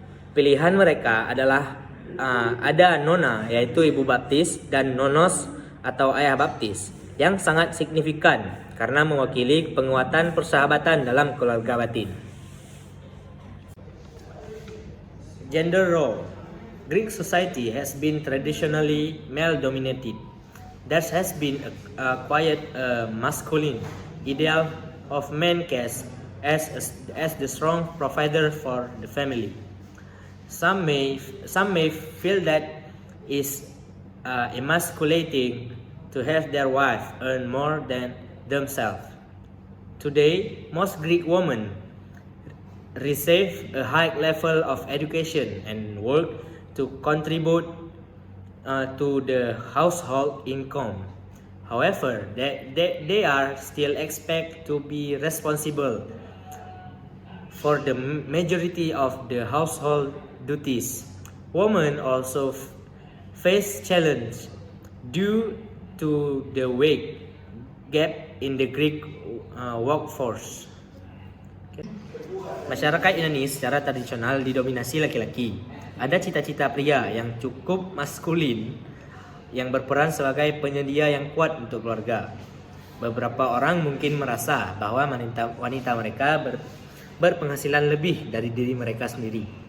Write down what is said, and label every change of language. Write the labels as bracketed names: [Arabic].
[Indonesian] Pilihan mereka adalah ada nona yaitu ibu baptis dan nonos atau ayah baptis yang sangat signifikan karena mewakili penguatan persahabatan dalam keluarga batin. [English] Gender role. Greek society has been traditionally male-dominated. There has been a quiet masculine ideal of man cast as the strong provider for the family. Some may feel that is emasculating to have their wife earn more than themselves. Today, most Greek women receive a high level of education and work to contribute to the household income. However, they are still expected to be responsible for the majority of the household duties. Women also face challenge due to the wage gap in the Greek workforce. [Indonesian] Masyarakat Yunani secara tradisional didominasi laki-laki. Ada cita-cita pria yang cukup maskulin yang berperan sebagai penyedia yang kuat untuk keluarga. Beberapa orang mungkin merasa bahwa wanita mereka berpenghasilan lebih dari diri mereka sendiri.